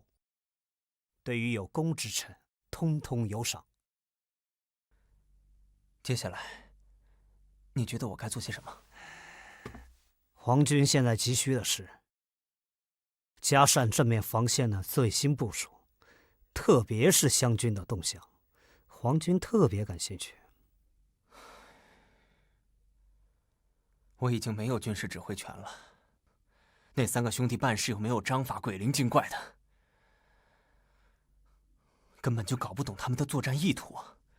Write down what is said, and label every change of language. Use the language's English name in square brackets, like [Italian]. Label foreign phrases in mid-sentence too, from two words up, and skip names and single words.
[Chinese] 对于有功之臣，通通有赏。接下来，你觉得我该做些什么？皇军现在急需的是加善正面防线的最新部署，特別是湘軍的動向，皇軍特別感興趣。我已經沒有軍事指揮權了，那3個兄弟辦事又沒有章法，鬼靈精怪的，根本就搞不懂他們的作戰意圖啊。